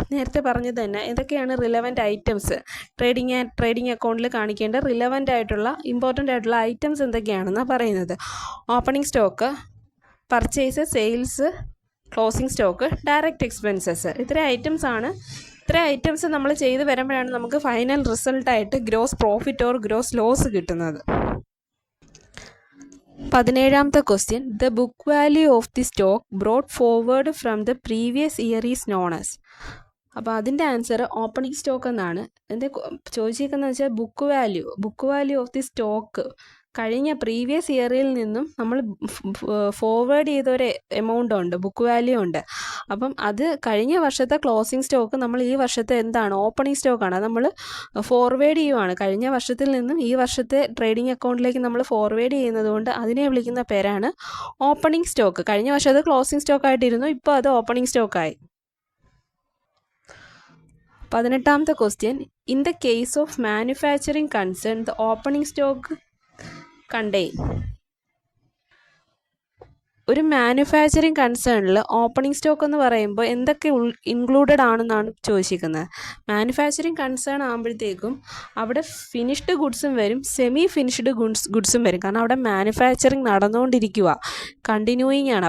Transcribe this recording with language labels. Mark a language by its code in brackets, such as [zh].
[ml] നേരത്തെ പറഞ്ഞത് തന്നെ ഏതൊക്കെയാണ് റിലവൻറ്റ് ഐറ്റംസ്, ട്രേഡിംഗ് അക്കൗണ്ടിൽ കാണിക്കേണ്ട റിലവൻ്റ് ആയിട്ടുള്ള ഇമ്പോർട്ടൻ്റ് ആയിട്ടുള്ള ഐറ്റംസ് എന്തൊക്കെയാണെന്നാണ് പറയുന്നത്. Opening stock, purchase, sales, closing stock, direct expenses. ഇത്രയും ഐറ്റംസ് നമ്മൾ ചെയ്ത് വരുമ്പോഴാണ് നമുക്ക് final റിസൾട്ടായിട്ട് gross profit or gross loss കിട്ടുന്നത്. [en] 17th question, the book value of the stock brought forward from the previous year is known as. [ml] അപ്പോൾ അതിൻ്റെ answer opening stock എന്നാണ്. എന്താ ചോദിച്ചേക്കുന്നത് വെച്ചാൽ [en] book value of the stock [ml] കഴിഞ്ഞ previous ഇയറിൽ നിന്നും നമ്മൾ ഫോർവേഡ് ചെയ്തൊരു എമൗണ്ട് ഉണ്ട്, ബുക്ക് വാല്യൂ ഉണ്ട്. അപ്പം അത് കഴിഞ്ഞ വർഷത്തെ ക്ലോസിംഗ് സ്റ്റോക്ക് നമ്മൾ ഈ വർഷത്തെ എന്താണ് ഓപ്പണിംഗ് സ്റ്റോക്കാണ്, നമ്മൾ ഫോർവേഡ് ചെയ്യുവാണ്. കഴിഞ്ഞ വർഷത്തിൽ നിന്നും ഈ വർഷത്തെ ട്രേഡിംഗ് അക്കൗണ്ടിലേക്ക് നമ്മൾ ഫോർവേഡ് ചെയ്യുന്നത് കൊണ്ട് അതിനെ വിളിക്കുന്ന പേരാണ് ഓപ്പണിംഗ് സ്റ്റോക്ക്. കഴിഞ്ഞ വർഷത്തെ ക്ലോസിംഗ് സ്റ്റോക്കായിട്ടിരുന്നു, ഇപ്പോൾ അത് opening സ്റ്റോക്കായി. [en] 18th question, in the case of manufacturing concern, the opening stock contain. [ml] ഒരു മാനുഫാക്ചറിങ് കൺസേണിൽ ഓപ്പണിംഗ് സ്റ്റോക്ക് എന്ന് പറയുമ്പോൾ എന്തൊക്കെ ഇൻക്ലൂഡഡ് ആണെന്നാണ് ചോദിച്ചിരിക്കുന്നത്. മാനുഫാക്ചറിങ് കൺസേൺ ആകുമ്പോഴത്തേക്കും അവിടെ ഫിനിഷ്ഡ് ഗുഡ്സും വരും, സെമി ഫിനിഷ്ഡ് ഗുഡ്സും വരും. കാരണം അവിടെ മാനുഫാക്ചറിങ് നടന്നുകൊണ്ടിരിക്കുക, കണ്ടിന്യൂയിങ് ആണ്.